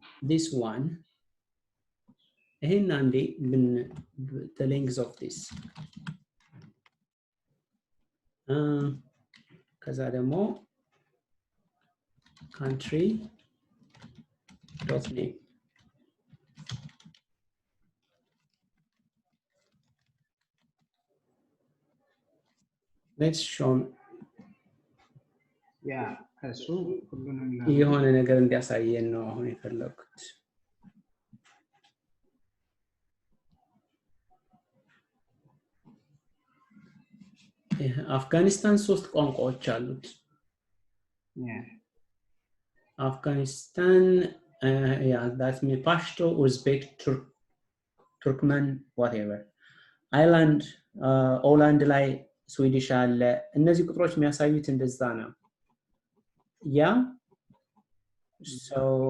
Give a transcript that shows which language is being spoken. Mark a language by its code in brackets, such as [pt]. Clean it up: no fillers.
[en] this one [am] ይሄን አንዴ [en] the length of this ከዛ ደግሞ country dot name let's show [am] yeah እሱ ሁሉንም የሆነ ነገር እንዲያሳየን ነው አሁን የፈለኩት አፍጋኒስታን 3 ቋንቋዎች አሉት [en] yeah Afghanistan, yeah, that's me. Pashto, Uzbek, Turkmen, whatever. Island, Holland, like Swedish, [am] እነዚህ ቁጥሮች የሚያሳዩት እንደዛ ነው [en] yeah so